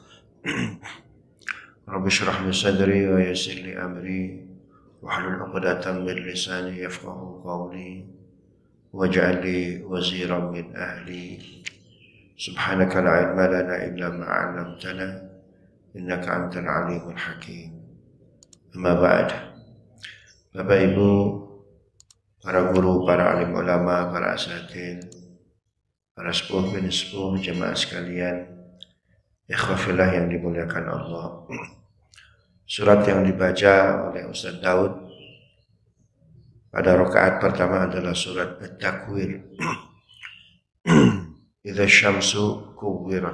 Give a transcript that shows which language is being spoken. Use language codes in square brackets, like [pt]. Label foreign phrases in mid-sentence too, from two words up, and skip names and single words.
[ar] رب اشرح لي صدري ويسر لي أمري واحلل عقدة من لساني يفقه قولي واجعل لي وزيرا من أهلي. سبحانك لا علم لنا إلا ما علمتنا إنك أنت العليم الحكيم. أما بعد. [id] Bapak Ibu, para guru, para alim ulama, para asatidz, para sepuh bin sepuh, jemaah sekalian, [ar] إخوة في الله [id] yang dimuliakan Allah. Surat yang dibaca oleh Ustaz Daud pada rakaat pertama adalah surat At-Takwir. [ar] إذا الشمس كورت.